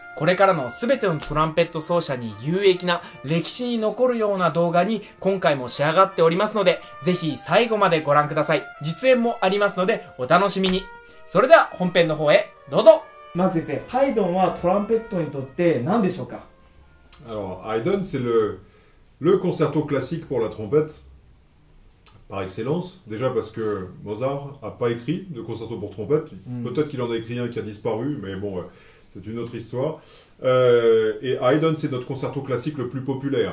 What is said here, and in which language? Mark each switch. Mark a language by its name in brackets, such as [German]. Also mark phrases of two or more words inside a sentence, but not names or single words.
[Japanese] これからの全てのトランペット奏者に有益な歴史に残るような動画に今回も仕上がっておりますので、ぜひ最後までご覧ください。実演もありますのでお楽しみに。それでは本編の方へどうぞ。マーク先生、ハイドンはトランペットにとって何でしょうか？ [French] Alors, Haydn, c'est le concerto classique pour la trompette, par excellence. Déjà parce que Mozart n'a pas écrit de concerto pour trompette. Peut-être qu'il en a écrit un qui a disparu, mais bon, c'est une autre histoire. Et Haydn, c'est notre concerto classique le plus populaire.